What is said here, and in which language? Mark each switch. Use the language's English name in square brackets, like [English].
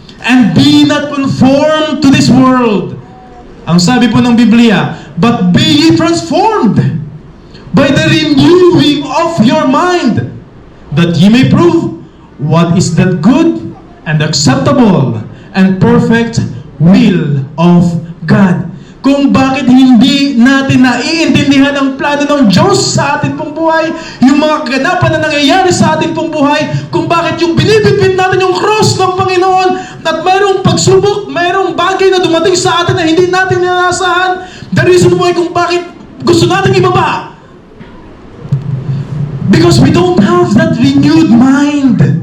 [English] And be not conformed to this world. [Filipino] Ang sabi po ng Biblia, [English] but be ye transformed by the renewing of your mind, that ye may prove what is that good and acceptable and perfect will of God. [Filipino] Kung bakit hindi natin naiintindihan ang plano ng Diyos sa atin pong buhay, yung mga kaganapan na nangyayari sa atin pong buhay, kung bakit yung binibitbit natin yung cross ng Panginoon, at mayroong pagsubok, mayroong bagay na dumating sa atin na hindi natin ninasahan, [English] the reason why [Filipino] kung bakit gusto natin ibaba. [English] Because we don't have that renewed mind.